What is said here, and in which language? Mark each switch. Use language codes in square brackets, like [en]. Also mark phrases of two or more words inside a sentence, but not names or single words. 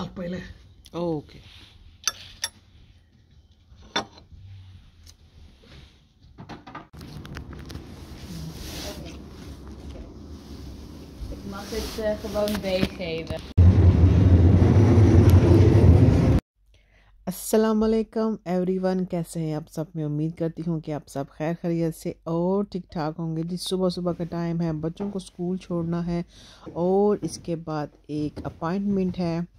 [hi] ले। ओके। [nl] Ik mag het gewoon bijgeven. [hi] अस्सलामुअलैकुम एवरीवन, कैसे हैं आप सब। मैं उम्मीद करती हूँ कि आप सब खैर खैरियत से और ठीक ठाक होंगे। जी सुबह सुबह का टाइम है, बच्चों को स्कूल छोड़ना है और इसके बाद एक अपॉइंटमेंट है।